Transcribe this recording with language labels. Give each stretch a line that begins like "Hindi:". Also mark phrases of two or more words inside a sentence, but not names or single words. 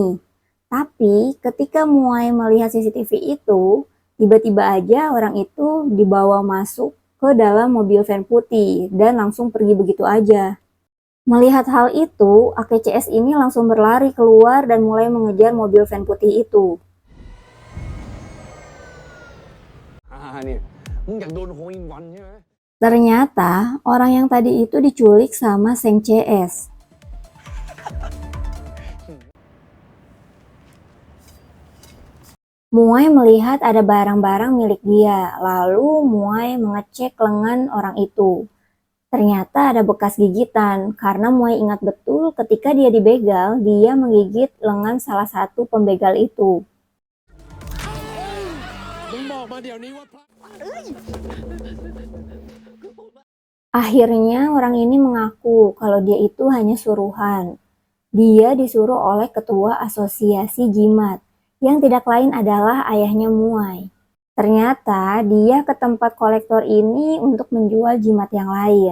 Indonesian: Tapi ketika Muay melihat CCTV itu, tiba-tiba aja orang itu dibawa masuk ke dalam mobil van putih dan langsung pergi begitu aja. Melihat hal itu, AKCS ini langsung berlari keluar dan mulai mengejar mobil van putih itu.
Thai: เนี่ย มึงอยากโดนโฮอินวันใช่ไหม
Indonesian: Ternyata orang yang tadi itu diculik sama Seng CS. Muay melihat ada barang-barang milik dia, lalu Muay mengecek lengan orang itu. Ternyata ada bekas gigitan, karena Muay ingat betul ketika dia dibegal, dia menggigit lengan salah satu pembegal itu.
Thai: มึงบอกมาเดี๋ยวนี้ว่าพระ
Indonesian: Akhirnya orang ini mengaku kalau dia itu hanya suruhan. Dia disuruh oleh ketua asosiasi jimat, yang tidak lain adalah ayahnya Muay. Ternyata dia ke tempat kolektor ini untuk menjual jimat yang lain.